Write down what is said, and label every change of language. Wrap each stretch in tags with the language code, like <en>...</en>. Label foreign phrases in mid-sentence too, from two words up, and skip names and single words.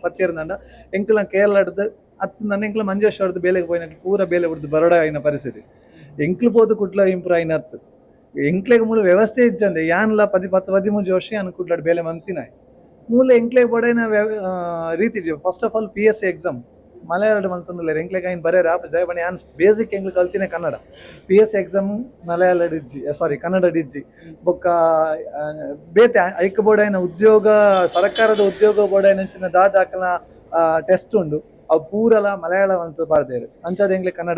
<tcy>ಪತ್ತಿರ್ನಂಡ ಎಂಕ್ಲ ಕೇರಳದ ಅತ್ ನನ್ನ ಎಂಕ್ಲ ಮಂಜೇಶ್ವರದ ಬೇಲೆಗೆ ಪೋಯಿನ ಪೂರ ಬೇಲೆ ಬಿಡ್ದು ಬರೋಡ ಆಯ್ನ ಪರಿಸ್ಥಿತಿ ಎಂಕ್ಲು ಪೋದು ಕುಡ್ಲ ಇಂಪ್ರೂವ್ ಆಯ್ನ ಹತ್ತು ಎಂಕ್ಲೆಗ್ ಮೂಲ ವ್ಯವಸ್ಥೆ ಇಜ್ಜಂದೆ ಯಾನ್ಲ 10-13 ವರ್ಷ ಯಾನ್ ಕುಡ್ಲಾಡ್ ಬೇಲೆ ಮಂತಿನಾಯ್ ಮೂಲ ಎಂಕ್ಲೆಗ್ ಬೋಡೈನ ರೀತಿ</tcy> <en>first of all PSC exam</en> <tcy>ಮಲಯಾಳ ಮಂತಂದಿಲ್ಲ ಎಂಕ್ಲೆಗ್ ಐನ್ ಬರೇರ ಜಯಬಣಿ ಯಾನ್ ಬೇಸಿಕ್ ಎಂಗ್ಲು ಕಲ್ತಿನೇ ಕನ್ನಡ PSC ಎಕ್ಸಾಮ್ ಮಲಯಾಳ ಇಜ್ಜಿ ಕನ್ನಡ ಇಜ್ಜಿ ಬೊಕ್ಕ ಬೇತೆ ಐಕ್ ಬೋಡೈನ ಉದ್ಯೋಗ ಸರ್ಕಾರದ ಉದ್ಯೋಗ ಬೋಡೈನ ದಾದಾಕಲ ಟೆಸ್ಟ್ ಉಂಡು ಅವು ಪೂರಲ ಮಲಯಾಳ ಅಂತ ಬಾರ್ದೇರು ಅಂಚಾದ ಎಂಗ್ಲೆ ಕನ್ನಡ</tcy>